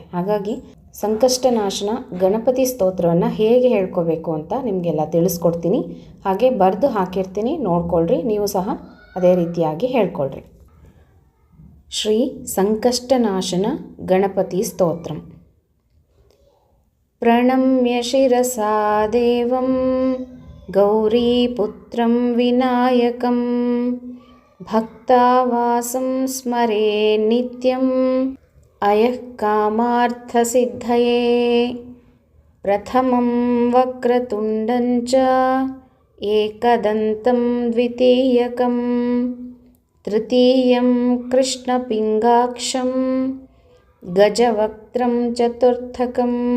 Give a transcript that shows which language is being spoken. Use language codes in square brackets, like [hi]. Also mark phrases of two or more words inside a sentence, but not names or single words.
[kn] ಹಾಗಾಗಿ ಸಂಕಷ್ಟ ನಾಶನ ಗಣಪತಿ ಸ್ತೋತ್ರವನ್ನು ಹೇಗೆ ಹೇಳ್ಕೋಬೇಕು ಅಂತ ನಿಮಗೆಲ್ಲ ತಿಳಿಸ್ಕೊಡ್ತೀನಿ. ಹಾಗೆ ಬರೆದು ಹಾಕಿರ್ತೀನಿ, ನೋಡ್ಕೊಳ್ರಿ. ನೀವು ಸಹ ಅದೇ ರೀತಿಯಾಗಿ ಹೇಳ್ಕೊಳ್ರಿ. [sa] ಶ್ರೀ ಸಂಕಷ್ಟನಾಶನ ಗಣಪತಿ ಸ್ತೋತ್ರಂ. ಪ್ರಣಮ್ಯ ಶಿರಸಾ ದೇವಂ ಗೌರೀಪುತ್ರಂ ವಿನಾಯಕಂ ಭಕ್ತಾವಾಸಂ ಸ್ಮರೇ ನಿತ್ಯಂ ಅಯಃ ಕಾಮಾರ್ಥಸಿದ್ಧಯೇ. ಪ್ರಥಮಂ ವಕ್ರತುಂಡಂ ಚ ಏಕದಂತಂ ದ್ವಿತೀಯಕಂ ತೃತೀಯಂ ಕೃಷ್ಣಪಿಂಗಾಕ್ಷಂ ಗಜವಕ್ತ್ರಂ ಚತುರ್ಥಕಂ